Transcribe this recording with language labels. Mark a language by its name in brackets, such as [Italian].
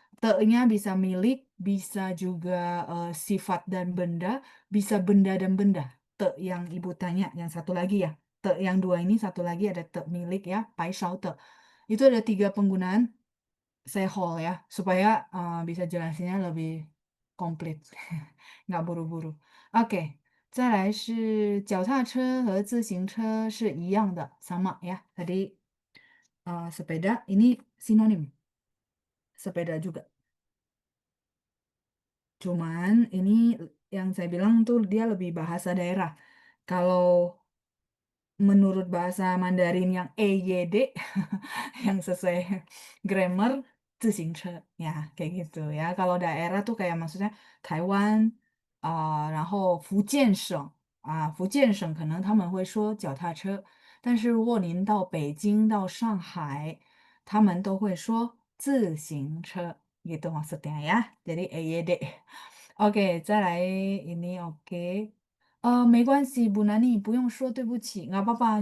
[Indonesian] Te-nya bisa milik, bisa juga sifat dan benda, bisa benda dan benda. Te yang ibu tanya, yang satu lagi ya. Te yang dua ini, satu lagi ada te milik ya, pai shao te. Itu ada 3 penggunaan, saya whole ya, supaya bisa jelasinnya lebih komplit. Nggak buru-buru. Oke, [Chinese] 再来是脚踏车和自行车是一样的, [Indonesian] sama ya. Tadi sepeda ini sinonim. Sepeda juga. Cuman ini yang saya bilang tuh dia lebih bahasa daerah. Kalau menurut bahasa Mandarin yang EYD yang sesuai grammar zixingce ya kayak gitu ya. Kalau daerah tuh kayak maksudnya [Chinese] Taiwan 然后福建省可能他们会说脚踏车，但是如果您到北京到上海，他们都会说自行车 [Indonesian] gitu maksudnya ya. Jadi EYD. Oke, [Chinese] 再来 [Indonesian] ini oke. [Chinese] 没关系Bu Nani, 不用说对不起, [Indonesian] nggak apa-apa.